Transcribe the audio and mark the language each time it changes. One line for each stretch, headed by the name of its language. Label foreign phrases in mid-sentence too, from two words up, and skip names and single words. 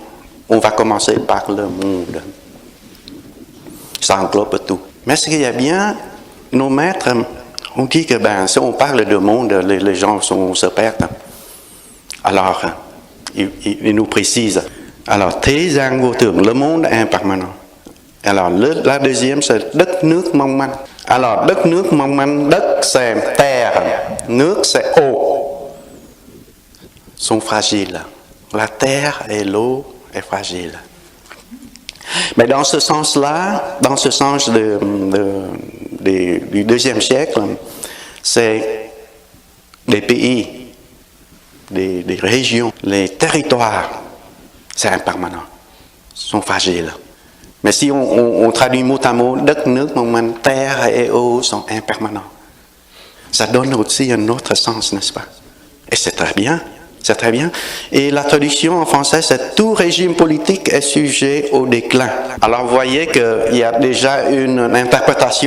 French: On va commencer par le monde. Ça englobe tout. Mais ce qu'il y a bien, nos maîtres, on dit que si on parle de monde, les gens se perdent. Alors, ils nous précisent. Alors,
Vietnamese: thế gian vô thường,
French: le monde est impermanent. Alors, la deuxième, c'est
Vietnamese: đất nước mong manh.
French: Alors,
Vietnamese: đất nước mong manh,
French: đất c'est terre, nước c'est eau, sont fragiles. La terre et l'eau est fragile. Mais dans ce sens-là, dans ce sens du deuxième siècle, c'est des pays, des régions, les territoires, c'est impermanent, sont fragiles. Mais si on traduit mot à mot,
Vietnamese: đất nước mong manh,
French: terre et eau sont impermanents. Ça donne aussi un autre sens, n'est-ce pas? Et c'est très bien. C'est très bien. Et la traduction en français, c'est tout régime politique est sujet au déclin. Alors vous voyez qu'il y a déjà une interprétation.